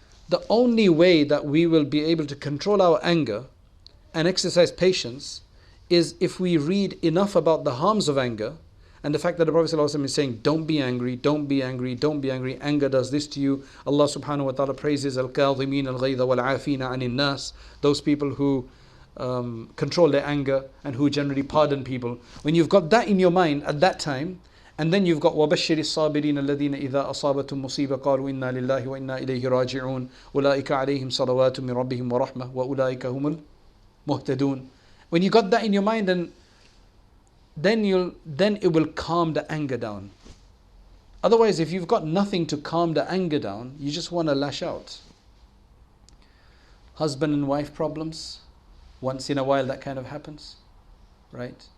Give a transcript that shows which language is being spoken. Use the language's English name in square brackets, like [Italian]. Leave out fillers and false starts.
[English] The only way that we will be able to control our anger and exercise patience is if we read enough about the harms of anger And the fact that the Prophet ﷺ is saying, don't be angry, don't be angry, don't be angry. Anger does this to you. Allah subhanahu wa ta'ala praises al-kadhimin al-ghayza wal-afina anin nas. Those people who control their anger and who generally pardon people. When you've got that in your mind at that time, and then you've got [Arabic] وَبَشِّرِ الصَّابِرِينَ الَّذِينَ إِذَا أَصَابَتْهُمْ مُصِيبَةٌ قَالُوا إِنَّا لِلَّهِ وَإِنَّا إِلَيْهِ رَاجِعُونَ أُولَٰئِكَ عَلَيْهِمْ صَلَوَاتٌ مِّن رَبِّهِمْ وَرَحْمَةٌ وَأُولَٰئِكَ هُمُ الْمُهْتَدُونَ. [English] When you got that in your mind, then it will calm the anger down. Otherwise, if you've got nothing to calm the anger down, you just want to lash out. Husband and wife problems, once in a while that kind of happens, right?